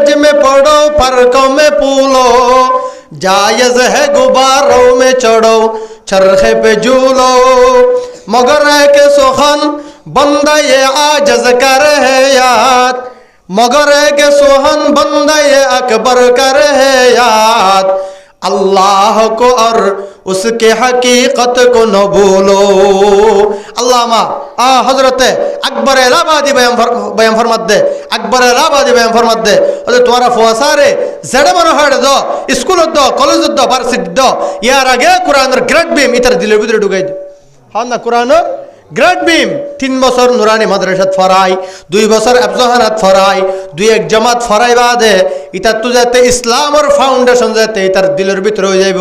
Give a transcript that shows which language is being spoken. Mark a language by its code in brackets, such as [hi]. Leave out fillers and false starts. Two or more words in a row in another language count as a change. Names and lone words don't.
[ur] میں پڑھو فرق میں پولو، جائز ہے غباروں میں چڑھو چرخے پہ جھولو، مگر ہے کہ سخن بندہ یہ عاجز کر ہے یاد، مگر ہے کہ سوہن بندہ یہ اکبر کر ہے یاد، اللہ کو اور اس کے حقیقت کو نہ بھولو۔ علامہ حضرت [ctg] আকবর এলাহাবাদী বয়ান ফরমাত দে, আকবর এলাহাবাদী বয়ান ফরমাত দে তোমরা ফুয়াসারে যেটা মনে হয় দ স্কুলত দ কলেজত দ ভার্সিটি দ ইয়ার আগে কোরআনের [en] grade beam [ctg] ইতার দিলের ভিতরে ঢুকাই দে। হন না কোরআনের [en] grade beam [ctg] 3 বছর নুরানি মাদ্রাসাত ফরাই, 2 বছর আফজাহানাত ফরাই, 2-1 জামাত ফরাই বাদে ইতার তো যাতে ইসলামর ফাউন্ডেশন যাতে ইতার দিলের ভিতরে হয়ে যাইব।